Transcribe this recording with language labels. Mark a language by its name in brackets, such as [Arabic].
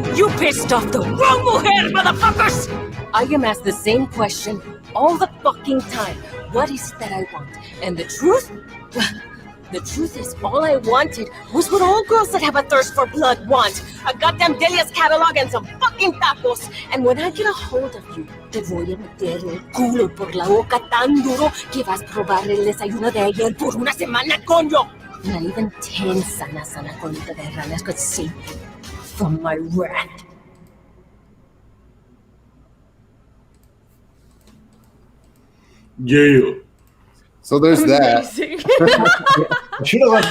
[English] You pissed off the wrong mujer, motherfuckers! I am asked the same question all the fucking time. What is it that I want? And the truth? Well, the truth is, all I wanted was what all girls that have a thirst for blood want. A goddamn Delia's catalog and some fucking tacos. [Spanish] And when I get a hold of you, te voy a meter el culo por la boca tan duro que vas a probar el desayuno de ayer por una semana, coño! [English] Not even 10 [Spanish] sana colita de ranas [English] could save me from my wrath. Yeah. So there's that. Amazing. I should have left